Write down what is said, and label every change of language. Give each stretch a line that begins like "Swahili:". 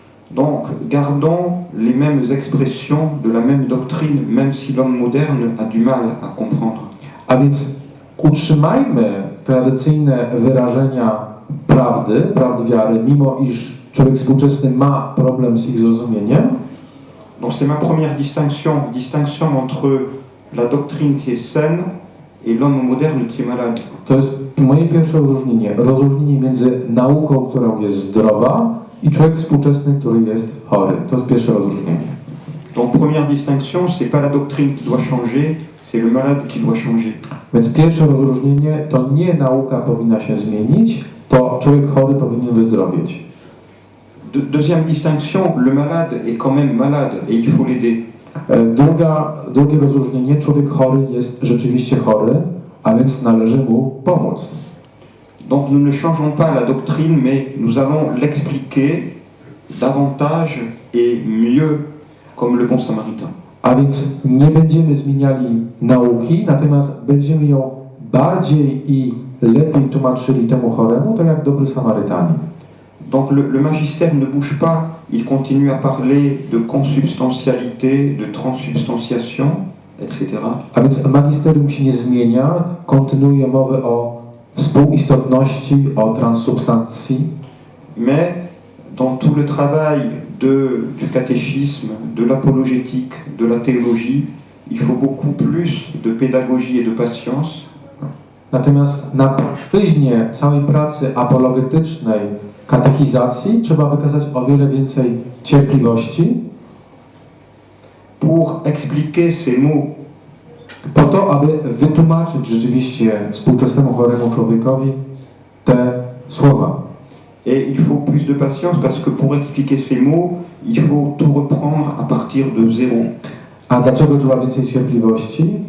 French: Donc, gardons les mêmes expressions de la même doctrine, même si l'homme moderne a du mal à comprendre.
Polish: A więc utrzymajmy tradycyjne wyrażenia prawdy wiary, mimo iż człowiek współczesny ma problem z ich zrozumieniem.
French: Donc, c'est ma première distinction entre la doctrine qui est saine et l'homme moderne qui est malade.
Polish: To jest moje pierwsze rozróżnienie między nauką, która jest zdrowa, i człowiek współczesny, który jest chory. To jest pierwsze rozróżnienie.
French: Donc, première distinction, c'est pas la doctrine qui doit changer, c'est le malade qui doit changer.
Polish: Więc pierwsze rozróżnienie to nie nauka powinna się zmienić, to człowiek chory powinien wyzdrowieć.
French: Deuxième distinction, le malade est quand même malade et il faut l'aider.
Polish: Drugie rozróżnienie, człowiek chory jest rzeczywiście chory, a więc należy mu pomóc.
French: Donc nous ne changeons pas la doctrine, mais nous allons l'expliquer davantage et mieux, comme le bon samaritain.
Polish: A więc nie będziemy zmieniali nauki, natomiast będziemy ją bardziej i lepiej tłumaczyli temu choremu, tak jak dobry Samarytanin.
French: Donc le magistère ne bouge pas, il continue à parler de consubstantialité, de transsubstantiation, etc.
Polish: A więc magisterium się nie zmienia, kontynuuje mowę o współistotności, o transsubstancji.
French: Mais dans tout le travail du catéchisme, de l'apologétique, de la théologie, il faut beaucoup plus de pédagogie et de patience.
Polish: Natomiast na płaszczyźnie całej pracy apologetycznej, katechizacji trzeba wykazać o wiele więcej cierpliwości
French: pour expliquer ces mots.
Polish: Po to, aby wytłumaczyć rzeczywiście współczesnemu choremu człowiekowi te słowa.
French: Et il faut plus de patience parce que pour expliquer ces mots, il faut tout reprendre à partir de zéro.
Polish: A dlaczego trzeba więcej cierpliwości?